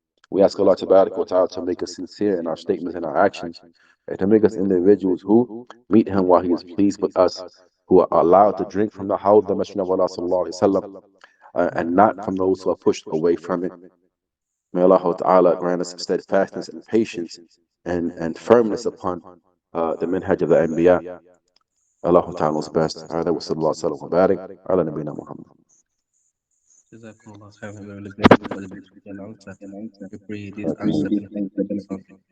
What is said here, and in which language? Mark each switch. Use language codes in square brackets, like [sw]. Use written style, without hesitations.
[en] We ask Allah Ta'ala to make us sincere in our statements and our actions, and to make us individuals who meet Him while He is pleased with us, who are allowed to drink from the Hawd, the Messenger of Allah Sallallahu Alaihi Wasallam, and not from those who are pushed away from it. May Allah Ta'ala grant us steadfastness and patience and firmness upon the minhaj of the Anbiya. Allah Ta'ala's best. [ar] هذا وصلى الله وسلم وبارك على نبينا محمد. Jazakumullah khairan. [en] We really grateful for the beautiful answer. We pray this answer benefits something.